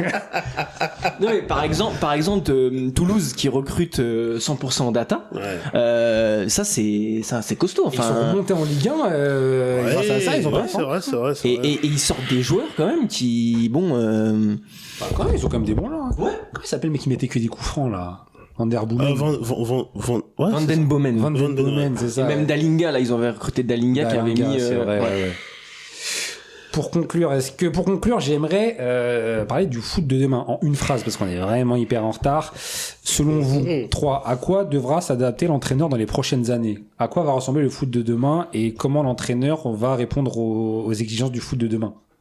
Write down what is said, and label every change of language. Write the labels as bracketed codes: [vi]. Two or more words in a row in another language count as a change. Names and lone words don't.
[fr] Non mais par exemple Toulouse qui recrute 100% en data. Ouais. Ça c'est costaud. Ils Enfin, sont remontés en Ligue 1 grâce à ça, ils ont pas c'est vrai. et ils sortent des joueurs quand même qui Quand même, ils ont quand même des bons là. Ouais. Comment il s'appelle le mec qui mettait que des coups francs là? Van der Boomen. Van den Bomen. Van den Bomen, c'est ça. Et même Dalinga là, ils avaient recruté Dalinga qui avait mis. C'est vrai, ouais. Pour conclure, j'aimerais parler du foot de demain en une phrase parce qu'on est vraiment hyper en retard. Selon vous, 3, à quoi devra s'adapter l'entraîneur dans les prochaines années? À quoi va ressembler le foot de demain et comment l'entraîneur va répondre aux exigences du foot de demain?